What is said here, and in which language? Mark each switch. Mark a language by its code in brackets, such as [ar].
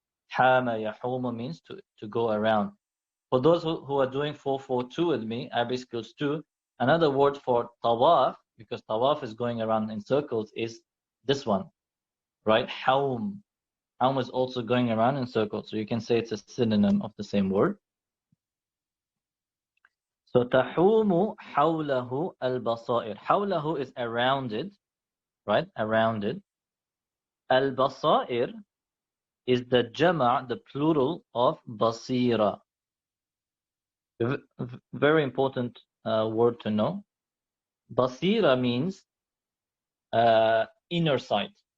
[en] Hama yahumu means to go around. For those who are doing 442 with me, Arabic skills 2, another word for tawaf, because tawaf is going around in circles, is this one, right? Hawm. Hawm is also going around in circles. So you can say it's a synonym of the same word. [ar] So تحوم حوله البصائر. [en] حوله is around it, right? Around it. Al-basair is the jama', the plural of basira. Very important word to know. Basira means inner sight.